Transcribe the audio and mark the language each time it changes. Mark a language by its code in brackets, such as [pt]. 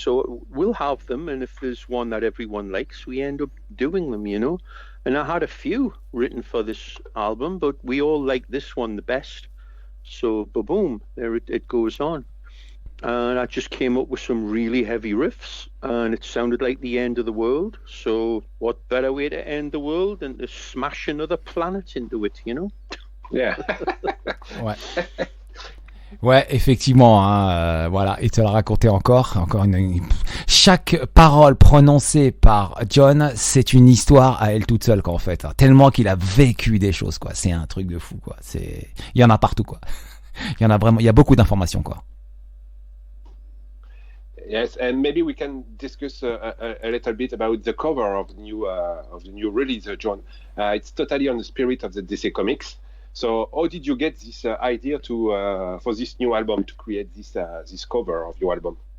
[en] So we'll have them, and if there's one that everyone likes, we end up doing them, And I had a few written for this album, but we all like this one the best. So, boom, there it goes on. And I just came up with some really heavy riffs, and it sounded like the end of the world. So what better way to end the world than to smash another planet into it, Yeah. [fr] Ouais. Ouais, effectivement, hein, voilà, et te le raconter encore chaque parole prononcée par John, c'est une histoire à elle toute seule, quoi, en fait, hein, tellement qu'il a vécu des choses, quoi. C'est un truc de fou, quoi. Il y en a partout, quoi. Il y en a vraiment, il y a beaucoup d'informations, quoi. [en] Yes, and maybe we can discuss a little bit about the cover of the new release, John. It's totally on the spirit of the DC Comics. So, how did you get this idea for this new album to create this cover of your album?